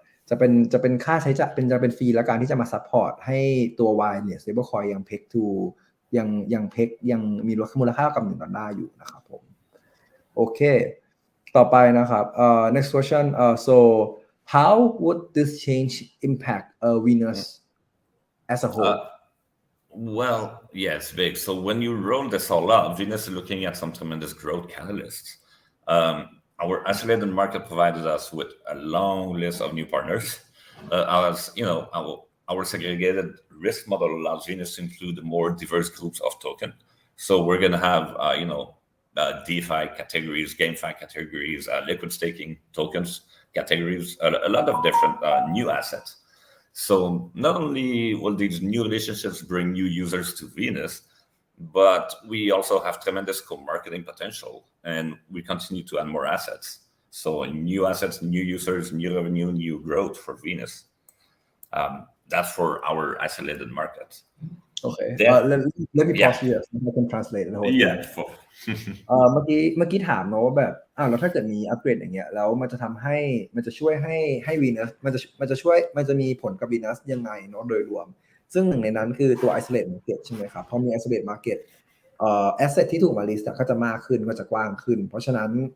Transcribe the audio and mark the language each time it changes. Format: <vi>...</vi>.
<th>จะเป็นค่าใช้จ่ายจะเป็นฟรีและการที่จะมา support ให้ตัว Y เนี่ย stablecoin ยัง peg to ยังมีมูลค่ากับ$1อยู่นะครับผมโอเคต่อไปนะครับ</th> <en>next question so how would this change impact Venus as a whole well, yes, big. So when you roll this all up, Venus is looking at some tremendous growth catalysts. Our isolated market provided us with a long list of new partners. Our segregated risk model allows Venus to include more diverse groups of tokens. So we're going to have, DeFi categories, GameFi categories, liquid staking tokens categories, a lot of different new assets. So not only will these new relationships bring new users to Venus, but we also have tremendous co-marketing potential, and we continue to add more assets. So new assets, new users, new revenue, new growth for Venus. That's for our isolated market. Okay. Let me pause here so I can translate the whole thing. Yeah.</en> <th>เมื่อกี้ถามเนาะว่าแบบแล้วถ้าเกิดมีอัปเกรดอย่างเงี้ยแล้วมันจะทำให้มันจะช่วยให้ Venus มันจะมีผลกับ Venus ยังไงเนาะโดยรวมซึ่งหนึ่งในนั้นคือตัว isolate market ใช่ไหมครับพอมี isolate market asset ที่ถูกมา list ก็จะมากขึ้นก็จะกว้างขึ้นเพราะฉะนั้น</th>